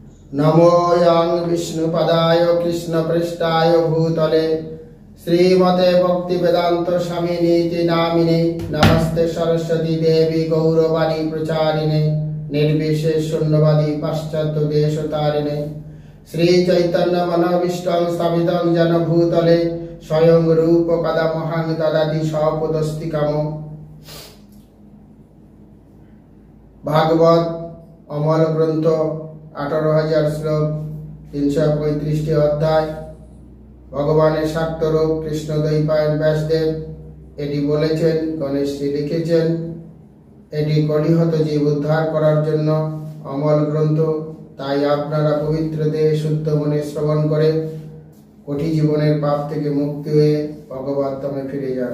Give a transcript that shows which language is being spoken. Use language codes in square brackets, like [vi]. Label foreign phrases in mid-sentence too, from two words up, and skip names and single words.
[sa] नमो यं विष्णुपदाय कृष्णपृष्ठाय भूतले श्रीमते भक्तिवेदांत स्वामिनीति नामिने नमस्ते सरस्वती देवी गौरवाणी प्रचारिणे निर्विशेष शून्यवादी पाश्चात्य देशतारिणे श्री चैतन्य मनोभीष्टं स्थापितं जन भूतले स्वयं रूप कदा महां ददाति स्वपदस्तिकामो। [bn] ভাগবত অমর গ্রন্থ 18,000 শ্লোক 335 অধ্যায় भगवाনের শাক্তরূপ কৃষ্ণদ্বৈপায়ন ব্যাসদেব এটি বলেছেন, গণেশজি লিখেছেন। এটি কলিহত জীব উদ্ধার করার জন্য অমল গ্রন্থ। তাই আপনারা পবিত্র দেহে শুদ্ধ মনে শ্রবণ করে কোটি জীবনের পাপ থেকে মুক্তি হয়ে ভগবত ধামে ফিরে যান।